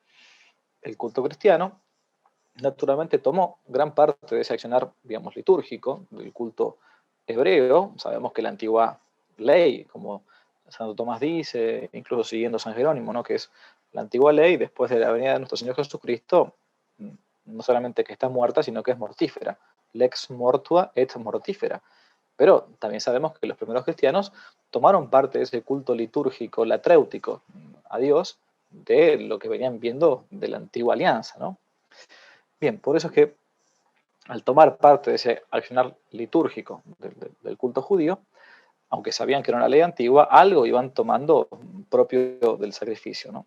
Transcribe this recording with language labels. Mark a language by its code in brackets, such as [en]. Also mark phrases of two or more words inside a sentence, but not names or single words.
[es] El culto cristiano, naturalmente, tomó gran parte de ese accionar, digamos, litúrgico, del culto hebreo. Sabemos que la antigua ley, como Santo Tomás dice, incluso siguiendo San Jerónimo, ¿no? Que es la antigua ley, después de la venida de nuestro Señor Jesucristo, no solamente que está muerta, sino que es mortífera. [la] Lex mortua et mortífera. [es] Pero también sabemos que los primeros cristianos tomaron parte de ese culto litúrgico, latréutico, a Dios, de lo que venían viendo de la antigua alianza, ¿no? Bien, por eso es que al tomar parte de ese accionar litúrgico del culto judío, aunque sabían que era una ley antigua, algo iban tomando propio del sacrificio, ¿no?